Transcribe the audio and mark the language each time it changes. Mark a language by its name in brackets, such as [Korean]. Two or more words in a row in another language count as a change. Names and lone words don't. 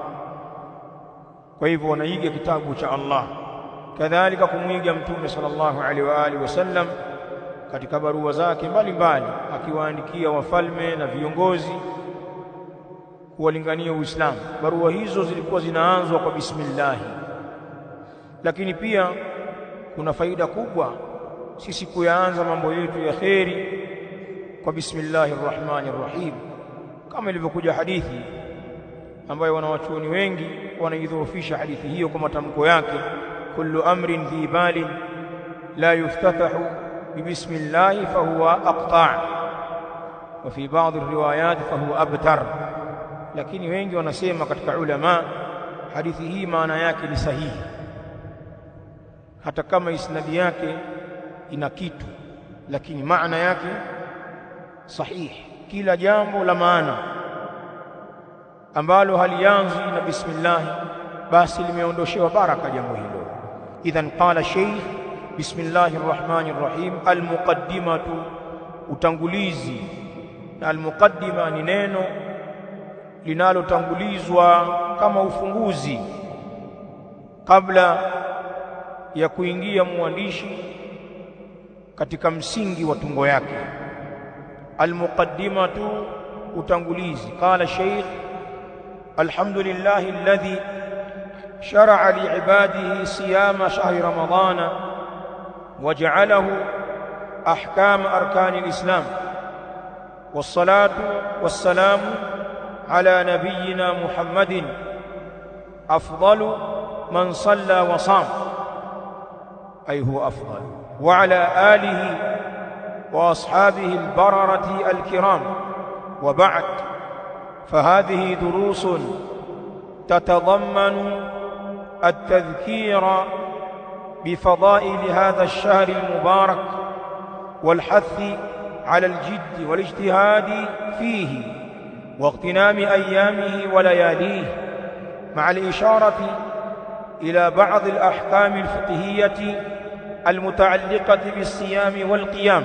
[Swahili] Kwa hivyo wanaiga kitabu cha Allah, kadhalika kumwiga Mtume [Arabic] صلى الله عليه وآله وسلم [Swahili] katika barua zake mbalimbali, akiwaandikia wafalme na viongozi kuwalingania Uislamu. Barua hizo zilikuwa zinaanzwa kwa bismillah. Lakini pia kuna faida kubwa sisi kuyaanza mambo yetu ya kheri kwa [Arabic] بسم الله الرحمن الرحيم, [Swahili] kama ilivyokuja hadithi ambayo wanawachuoni wengi wanaidhoofisha hadithi hiyo kwa matamko yake, [Arabic] كل أمر ذي بال لا يفتتح ببسم الله فهو أقطع وفي بعض الروايات فهو أبتر. [Swahili] Lakini wengi wanasema katika ulama, hadithi hii maana yake ni sahihi, hata kama isnadi yake ina kitu, lakini maana yake sahihi. Kila jambo la maana ambalo halianzi na bismillah, basi limeondoshewa baraka jambo hilo. [Arabic] إذن قال شيخ بسم الله الرحمن الرحيم. [Swahili] Almuqaddimatu, utangulizi. Na almuqaddima ni neno linalotangulizwa kama ufunguzi kabla ya kuingia mwandishi katika msingi wa tungo yake. Almuqaddimatu, utangulizi. [Arabic] قال شيخ الحمد لله الذي شرع لعباده صيام شهر رمضان وجعله أحكام أركان الإسلام والصلاة والسلام على نبينا محمد أفضل من صلى وصام أي هو أفضل وعلى آله وأصحابه البررة الكرام. وبعد, فهذه دروس تتضمن التذكير بفضائل هذا الشهر المبارك والحث على الجد والاجتهاد فيه واغتنام أيامه ولياليه، مع الإشارة إلى بعض الأحكام الفقهية المتعلقة بالصيام والقيام.